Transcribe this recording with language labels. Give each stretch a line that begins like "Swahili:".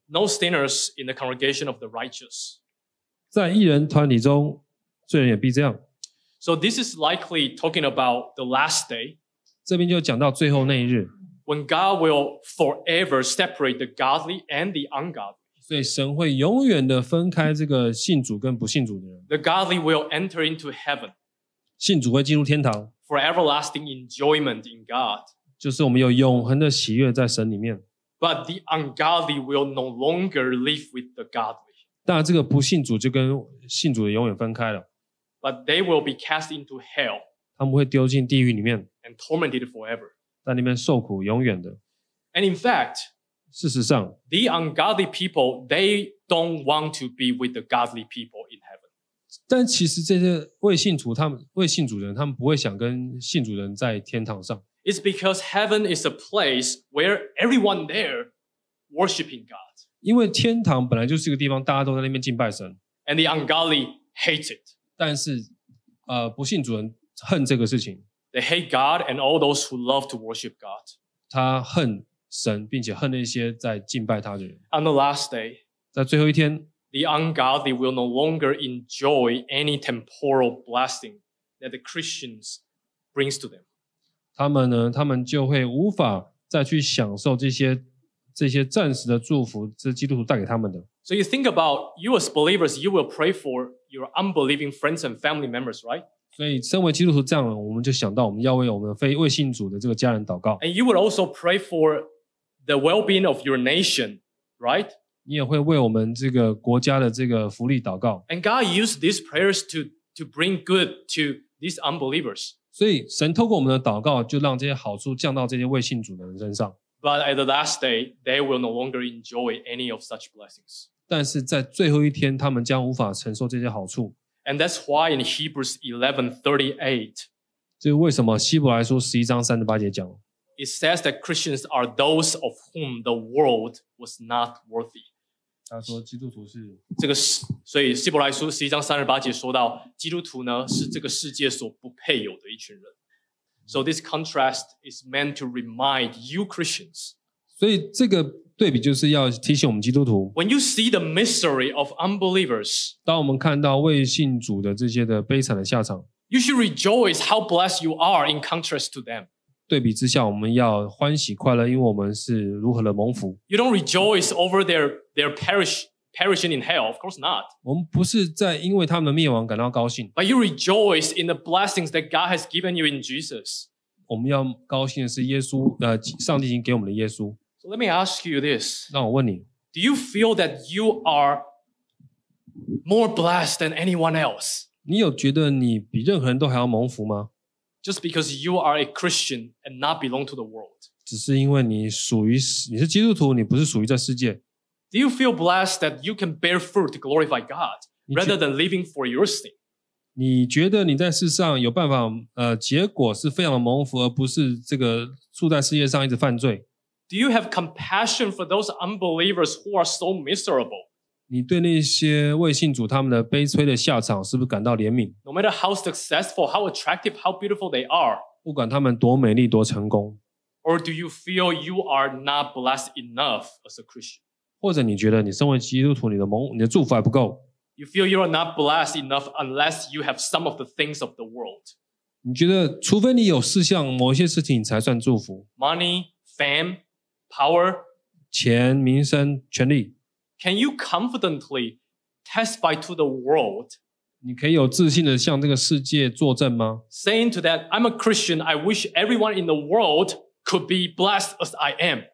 English: No sinners in the congregation of the righteous.
Chinese: 在义人团体中罪人也必这样。
English: So this is likely talking about the last day.
Chinese: 这边就讲到最后那一日。
English: When God will forever separate the godly and the ungodly.
Chinese: 所以神会永远的分开这个信主跟不信主的人。
English: The godly will enter into heaven.
Chinese: 信主会进入天堂。
English: For everlasting enjoyment in God.
Chinese: 就是我们有永恒的喜悦在神里面。
English: But the ungodly will no longer live with the godly.
Chinese: 但这个不信主就跟信主的永远分开了。
English: But they will be cast into hell.
Chinese: 他们会丢进地狱里面。
English: And tormented forever.
Chinese: 在里面受苦永远的。
English: And in fact,
Chinese: 事实上
English: the ungodly people, they don't want to be with the godly people in heaven.
Chinese: 但其实这些未信主的人他们不会想跟信主的人在天堂上。
English: It's because heaven is a place where everyone there worshiping God.
Chinese: 因为天堂本来就是一个地方大家都在那边敬拜神。
English: And the ungodly hate it.
Chinese: 但是不信主人恨这个事情。
English: They hate God and all those who love to worship God.
Chinese: 他恨神并且恨那些在敬拜他的人。
English: On the last day,
Chinese: 在最后一天
English: the ungodly will no longer enjoy any temporal blessing that the Christians brings to them.
Chinese: 他们呢他们就会无法再去享受这些暂时的祝福这基督徒带给他们的。
English: So you think about you as believers, you will pray for your unbelieving friends and family members, right?
Chinese: 所以身为基督徒这样我们就想到我们要为我们非未信主的这个家人祷告。
English: And you would also pray for the well-being of your nation, right?
Chinese: 你也会为我们这个国家的这个福利祷告。
English: And God used these prayers to bring good to these unbelievers.
Chinese: 所以神透过我们的祷告就让这些好处降到这些未信主的人身上。
English: But at the last day, they will no longer enjoy any of such blessings.
Chinese: 但是在最后一天，他们将无法承受这些好处。
English: And that's why in Hebrews 11:38,
Chinese: 这是为什么希伯来书十一章三十八节讲。
English: It says that Christians are those of whom the world was not worthy.
Chinese: 他说基督徒是这个，所以希伯来书十一章三十八节说到基督徒呢是这个世界所不配有的一群人。
English: So this contrast is meant to remind you Christians.
Chinese: 所以这个对比就是要提醒我们基督徒。
English: When you see the misery of unbelievers,
Chinese: 当我们看到未信主的这些的悲惨的下场，
English: you should rejoice how blessed you are in contrast to them.
Chinese: 对比之下，我们要欢喜快乐，因为我们是如何的蒙福。
English: You don't rejoice over their perishing in hell, of course not.
Chinese: 我们不是在因为他们的灭亡感到高兴。
English: But you rejoice in the blessings that God has given you in Jesus.
Chinese: 我们要高兴的是耶稣，上帝已经给我们的耶稣。
English: So let me ask you this.
Chinese: 让我问你。
English: Do you feel that you are more blessed than anyone else?
Chinese: 你有觉得你比任何人都还要蒙福吗？
English: Just because you are a Christian and not belong to the world.
Chinese: 只是因为你是基督徒，你不是属于这世界。
English: Do you feel blessed that you can bear fruit to glorify God rather than living for your sin?
Chinese: 你觉得你在世上有办法结果是非常的蒙福而不是这个住在世界上一直犯罪。
English: Do you have compassion for those unbelievers who are so miserable?
Chinese: 你对那些未信主他们的悲催的下场是不是感到怜悯？
English: No matter how successful, how attractive, how beautiful they are.
Chinese: 不管他们多美丽多成功。
English: Or do you feel you are not blessed enough as a Christian?
Chinese: 或者你觉得你身为基督徒你的祝福还不够。
English: You feel you are not blessed enough unless you have some of the things of the world.
Chinese: 你觉得除非你有四项某些事情你才算祝福。
English: Money, fame, power.
Chinese: 钱、名声、权力。
English: Can you confidently testify to the world?
Chinese: 你可以有自信的向这个世界作证吗？
English: Saying to that, I'm a Christian, I wish everyone in the world could be blessed as I am.